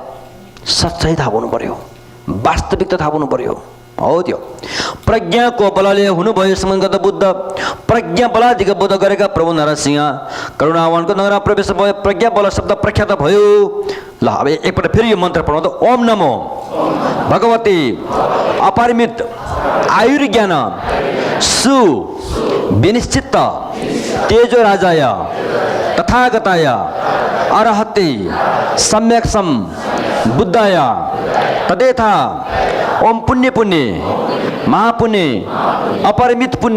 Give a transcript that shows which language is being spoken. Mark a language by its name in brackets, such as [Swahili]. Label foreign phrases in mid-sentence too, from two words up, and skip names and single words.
[Nepali] सच्चाइ थाहा पाउनु पर्यो, वास्तविकता थाहा पाउनु पर्यो। हो त्यो प्रज्ञाको बलले हुनुभयो सम्बन्ध गर्दा बुद्ध। प्रज्ञा बलाधिक बोध गरेका प्रभु नरसिंह करुणावानको नगरमा प्रवेश भयो। प्रज्ञा बल शब्द प्रख्यात भयो। ल अब एकपल्ट फेरि यो मन्त्र पढौँ त। [Sanskrit] ओम नमो भगवती अपरिमित आयुर्ज्ञान सु विनिश्चित तेजो राजाय तथागताय अरहते सम्यक सम बुद्धाय तदेथा ओम पुण्य पुण्य महापुण्य अपरिमित